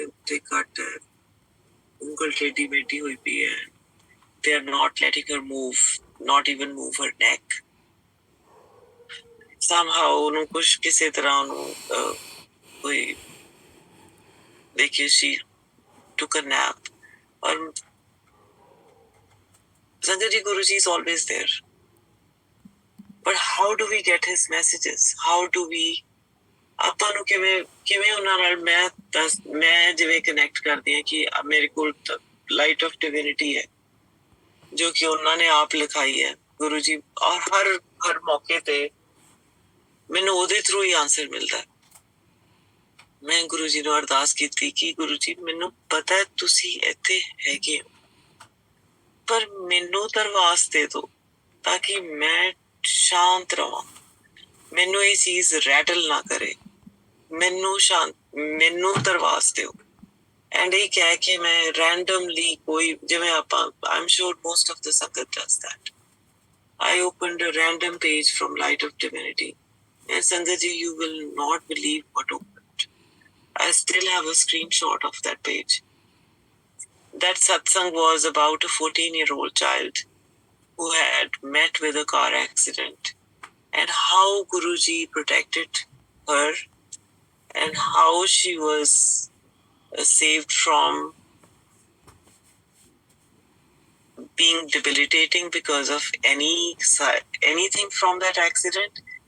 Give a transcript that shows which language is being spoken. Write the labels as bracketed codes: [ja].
[en] They cut her [pa] ਉਂਗਲ ਟੇਢੀ ਮੇਢੀ ਹੋਈ ਪਈ ਹੈ। [en] They are not letting her move, not even move her neck. [pa] Somehow ਉਹਨੂੰ ਕੁਛ ਕਿਸੇ ਤਰ੍ਹਾਂ ਉਹਨੂੰ ਕੋਈ ਦੇਖਿਏ [en] she took a nap. ਔਰ Sangat ji, Guruji is always there. But how do we get his messages? How do we [pa] ਆਪਾਂ ਨੂੰ ਕਿਵੇਂ ਉਹਨਾਂ ਨਾਲ ਮੈਂ ਜਿਵੇਂ ਕਨੈਕਟ ਕਰਦੀ ਹਾਂ ਕਿ ਮੇਰੇ ਕੋਲ ਲਾਈਟ ਆਫ ਡਿਵਿਨਿਟੀ ਹੈ ਜੋ ਕਿ ਉਹਨਾਂ ਨੇ ਆਪ ਲਿਖਾਈ ਹੈ ਗੁਰੂ ਜੀ, ਔਰ ਹਰ ਮੌਕੇ ਤੇ ਮੈਨੂੰ ਉਹਦੇ ਥਰੂ ਹੀ ਆਨਸਰ ਮਿਲਦਾ। ਮੈਂ ਗੁਰੂ ਜੀ ਨੂੰ ਅਰਦਾਸ ਕੀਤੀ ਕਿ ਗੁਰੂ ਜੀ ਮੈਨੂੰ ਪਤਾ ਹੈ ਤੁਸੀਂ ਇੱਥੇ ਹੈਗੇ ਹੋ, ਪਰ ਮੈਨੂੰ ਦਰਵਾਸ ਦੇ ਦਿਓ ਤਾਂ ਕਿ ਮੈਂ ਸ਼ਾਂਤ ਰਵਾਂ, ਮੈਨੂੰ ਇਹ ਚੀਜ਼ ਰੈਟਲ ਨਾ ਕਰੇ, ਮੈਨੂੰ ਦਰਵਾਸ ਦਿਓ। ਐਂਡ ਇਹ ਕਹਿ ਕੇ ਮੈਂ ਰੈਂਡਮਲੀ ਕੋਈ ਜਿਵੇਂ ਆਪਾਂ [en] I'm sure most of the Sangat does that. I opened a random page from Light of Divinity and Sangat ji, you will not believe what opened. I still have a screenshot of that page. That satsang was about a 14-year-old child who had met with a car accident and how Guruji protected her and how she was saved from being debilitating because of anything from that accident.